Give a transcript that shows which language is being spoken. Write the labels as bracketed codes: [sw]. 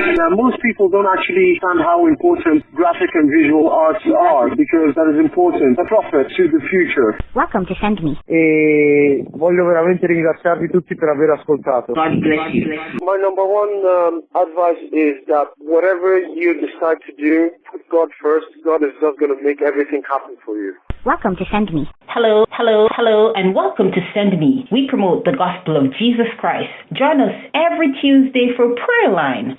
[en] Most people don't actually understand how important graphic and visual arts are, because that is important. A prophet to the future. Welcome to Send Me. [it] E voglio veramente ringraziarvi tutti per aver ascoltato. [en] God bless you. My number one advice is that whatever you decide to do, put God first. God is just going to make everything happen for you. Welcome to Send Me. Hello, and welcome to Send Me. We promote the gospel of Jesus Christ. Join us every Tuesday for Prayer Line.